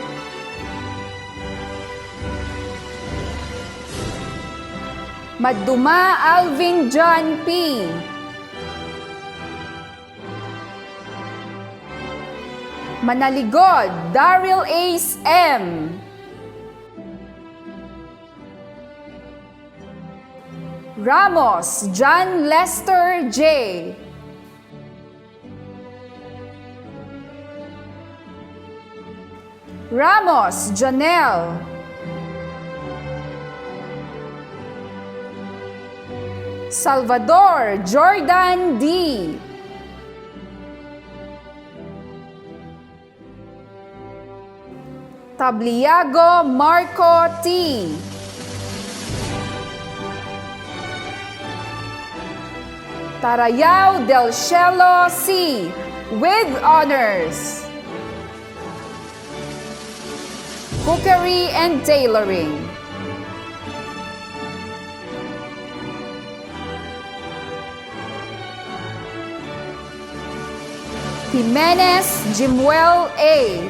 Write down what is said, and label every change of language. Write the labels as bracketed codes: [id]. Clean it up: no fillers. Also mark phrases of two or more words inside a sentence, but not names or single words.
[en] Maduma Alvin John P. Manaligod Daryl Ace M. Ramos John Lester J. Ramos Janelle. Salvador Jordan D. Tabliago Marco T. Tarayao Del Cielo C. with honors. Cookery and tailoring. Jimenez Jimuel A.